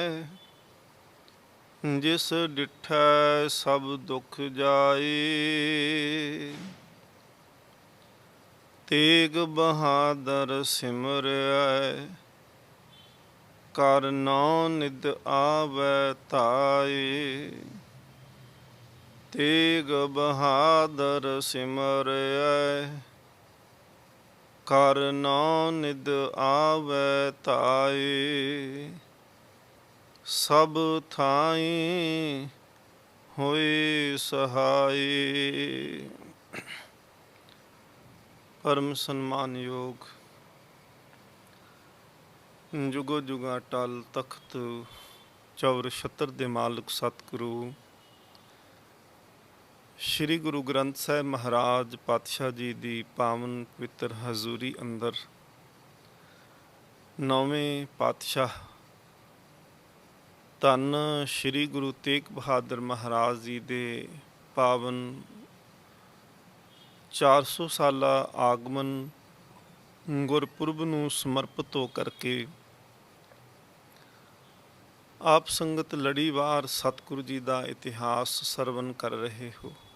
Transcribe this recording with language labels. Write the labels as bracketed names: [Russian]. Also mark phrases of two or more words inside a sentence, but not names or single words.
[Punjabi] ਜਿਸ ਡਿਠੈ ਸਭ ਦੁਖ ਜਾਏ ਤੇਗ ਬਹਾਦਰ ਸਿਮਰਿਐ ਕਰ ਨਾਉ ਨਿਤ ਆਵੇ ਤਾਏ। ਤੇਗ ਬਹਾਦਰ ਸਿਮਰਿਐ ਕਰ ਨਾਉ ਨਿਤ ਆਵੇ ਤਾਏ। ਸਭ ਥਾਈ ਹੋਏ ਸਹਾਇ। ਪਰਮ ਸਨਮਾਨਯੋਗ ਜੁਗੋ ਜੁਗਾ ਟਲ ਤਖ਼ਤ ਚੌਰ ਛਤਰ ਦੇ ਮਾਲਕ ਸਤਿਗੁਰੂ ਸ੍ਰੀ ਗੁਰੂ ਗ੍ਰੰਥ ਸਾਹਿਬ ਮਹਾਰਾਜ ਪਾਤਸ਼ਾਹ ਜੀ ਦੀ ਪਾਵਨ ਪਵਿੱਤਰ ਹਜ਼ੂਰੀ ਅੰਦਰ ਨੌਵੇਂ ਪਾਤਸ਼ਾਹ ਧੰਨ ਸ੍ਰੀ ਗੁਰੂ ਤੇਗ ਬਹਾਦਰ ਮਹਾਰਾਜ ਜੀ ਦੇ ਪਾਵਨ 400 ਸਾਲਾ ਆਗਮਨ ਗੁਰਪੁਰਬ ਨੂੰ ਸਮਰਪਿਤ ਹੋ ਕਰਕੇ ਆਪ ਸੰਗਤ ਲੜੀਵਾਰ ਸਤਿਗੁਰੂ ਜੀ ਕਾ ਇਤਿਹਾਸ ਸਰਵਣ ਕਰ ਰਹੇ ਹੋ।